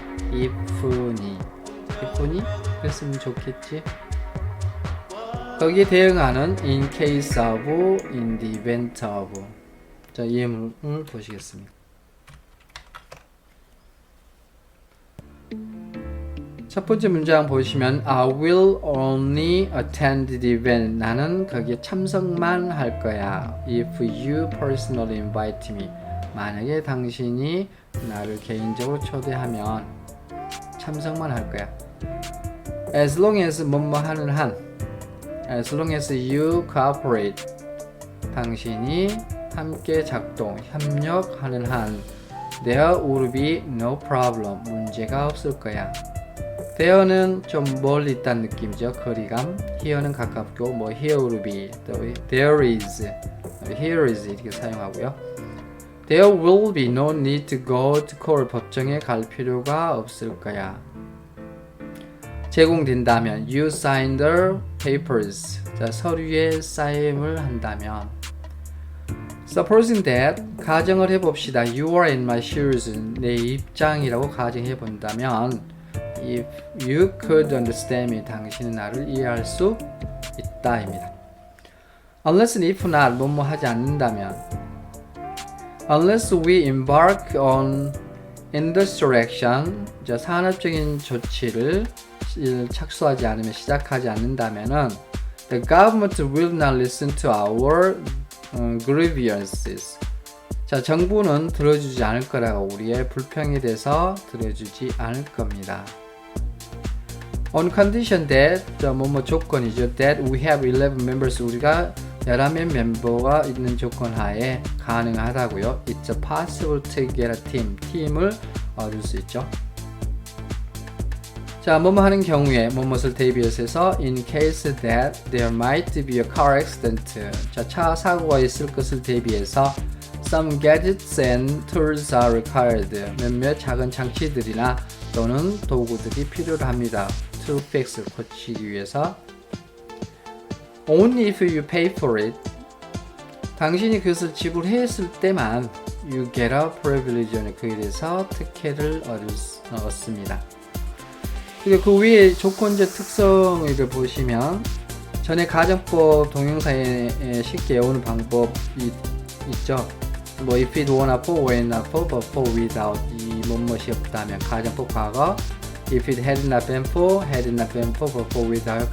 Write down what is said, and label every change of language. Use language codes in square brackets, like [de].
[ko] if니 그랬으면 좋겠지. 거기에 대응하는 in case of, in the event of. 자, 이 예문을 보시겠습니다. 첫 번째 문장 보시면 [en] I will only attend the event. [ko] 나는 거기에 참석만 할 거야. [en] If you personally invite me. [ko] 만약에 당신이 나를 개인적으로 초대하면 참석만 할 거야. As long as 뭐뭐 하는 한. [en] As long as you cooperate. [ko] 당신이 함께 작동, 협력하는 한. [en] There will be no problem. [ko] 문제가 없을 거야. There는 좀 멀리 있다는 느낌이죠. 거리감. Here는 가깝고 뭐 here will be, there is, here is 이렇게 사용하고요. [en] There will be no need to go to court. [ko] 법정에 갈 필요가 없을 거야. [en] 제공된다면 you sign the papers. [ko] 자, 서류에 사인을 한다면 supposing that 가정을 해봅시다. [en] You are in my shoes. [ko] 내 입장이라고 가정해 본다면 [en] if you could understand me. [ko] 당신은 나를 이해할 수 있다입니다. [en] unless and if not [ko] 뭐뭐 하지 않는다면 [en] unless we embark on industrial action. [ko] 자, 산업적인 조치를 착수하지 않으면 시작하지 않는다면은 [en] the government will not listen to our grievances. [ko] 자, 정부는 들어주지 않을 거라고 우리의 불평에 대해서 들어주지 않을 겁니다. On condition that 뭐뭐 조건이죠. [en] That we have 11 members. [ko] 우리가 11명 멤버가 있는 조건 하에 가능하다고요. [en] It's possible to get a team. [ko] 팀을 얻을 수 있죠. 자, 뭐뭐 하는 경우에 뭐뭇을 대비해서 해서 [en] in case that there might be a car accident. [ko] 자, 차 사고가 있을 것을 대비해서 [en] some gadgets and tools are required. [ko] 몇몇 작은 장치들이나 또는 도구들이 필요합니다. [en] to fix [ko] 고치기 위해서. [en] Only if you pay for it. [ko] 당신이 그것을 지불했을 때만 [en] you get a privilege. [ko] 그에 대해서 특혜를 얻습니다. 그리고 그 위에 조건적 특성을 보시면 전에 가정법 동영상에 쉽게 외우는 방법이 있죠. [en] 뭐 if it were not for, when not for, but for without. [ko] 이 뭐뭇이 없다면 가정법 과거. [en] If it had not been for, had not been for, but for without.